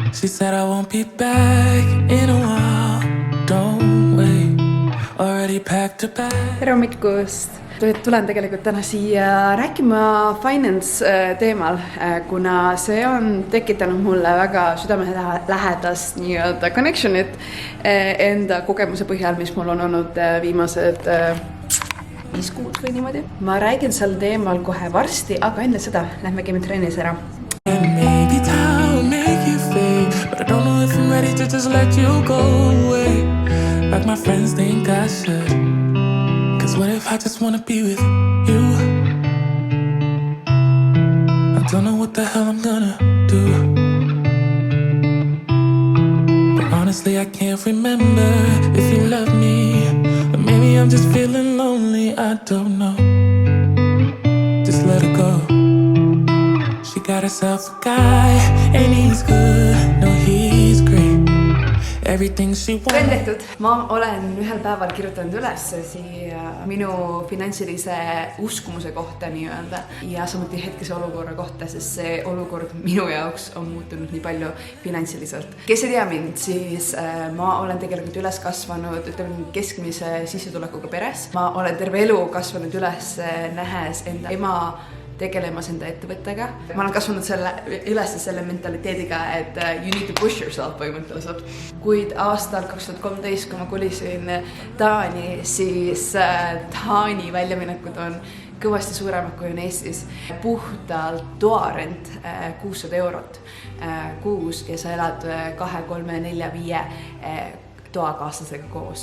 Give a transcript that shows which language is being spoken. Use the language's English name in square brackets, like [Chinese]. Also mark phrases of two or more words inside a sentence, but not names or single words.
[English] said I won't be back in a while. Don't wait, already packed a bag. [Estonian] Tere hommikust! Tulen tegelikult täna siia rääkima finance teemal, kuna see on tekitanud mulle väga südamelähedast nii-öelda connectionit enda kogemuse põhjal, mis mul on olnud viimased 5 kuud või niimoodi. Ma räägin sel teemal kohe varsti, aga enne seda lähme käime trennis ära. [English] Maybe time will make you fade, but I don't know if I'm ready to just let you go away, like my friends think I should. Cause what if I just wanna be with you? I don't know what the hell I'm gonna do, but honestly I can't remember if you love me, or maybe I'm just feeling lonely, I don't know. Just let her go. She got herself a guy, and he's good, no he's great. Everything she wants. [Estonian] Teen tehtud. Ma olen ühel päeval kirjutanud üles siia minu finantsilise uskumuse kohta nii-öelda ja samuti hetkese olukorra kohta, sest see olukord minu jaoks on muutunud nii palju finantsiliselt. Kes ei tea mind, siis ma olen tegelikult üles kasvanud keskmise sissetulekuga peres. Ma olen terve elu kasvanud üles nähes enda ema tegelemas enda ettevõttega. Ma olen kasvanud üles selle mentaliteediga, et [English] you need to push yourself [Estonian] põhimõtteliselt. Kuid aastal 2013, kui ma kolisin Taani, siis Taani väljaminekud on kõvasti suuremad kui on Eestis. Puhtalt toarent 600 eurot kuus ja sa elad 2, 3, 4, 5 toakaaslasega koos.